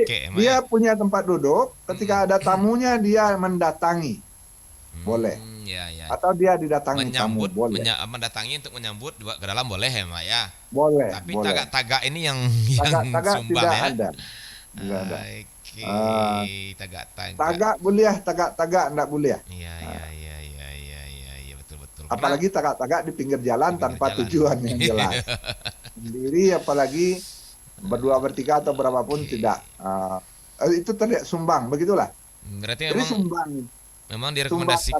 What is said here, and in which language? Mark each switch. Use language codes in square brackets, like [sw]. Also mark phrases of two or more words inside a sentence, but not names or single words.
[id] batike, dia punya tempat duduk, ketika ada tamunya dia mendatangi, boleh. Ya. Atau dia didatangi tamu, boleh. Mendatangi untuk menyambut ke dalam boleh ya Mak ya. Boleh. Tapi boleh. Tagak-tagak ini yang Tagak-tagak sumbang tidak ya. ada. Tidak ada. Tagak-tagak. Tagak boleh, tagak-tagak enggak boleh. Iya, betul. Apalagi tagak-tagak di pinggir jalan tanpa tujuan yang jelas. Sendiri, apalagi berdua bertiga atau berapapun tidak. Itu terlihat sumbang, begitulah. Berarti jadi memang direkomendasikan